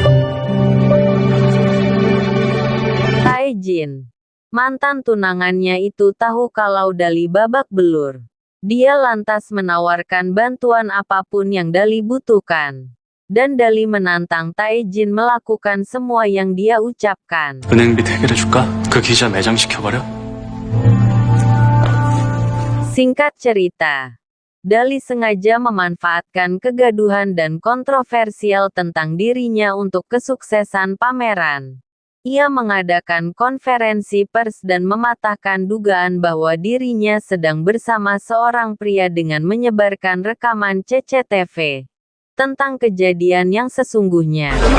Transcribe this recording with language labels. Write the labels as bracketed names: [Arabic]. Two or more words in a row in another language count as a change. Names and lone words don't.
[Indonesian] Tae Jin, mantan tunangannya itu tahu kalau Dali babak belur. Dia lantas menawarkan bantuan apapun yang Dali butuhkan. Dan Dali menantang Tae Jin melakukan semua yang dia ucapkan. [Korean] 은행비 해결해줄까? 그 기자 매장시켜버려? [Indonesian] Singkat cerita, Dali sengaja memanfaatkan kegaduhan dan kontroversial tentang dirinya untuk kesuksesan pameran. Ia mengadakan konferensi pers dan mematahkan dugaan bahwa dirinya sedang bersama seorang pria dengan menyebarkan rekaman CCTV tentang kejadian yang sesungguhnya.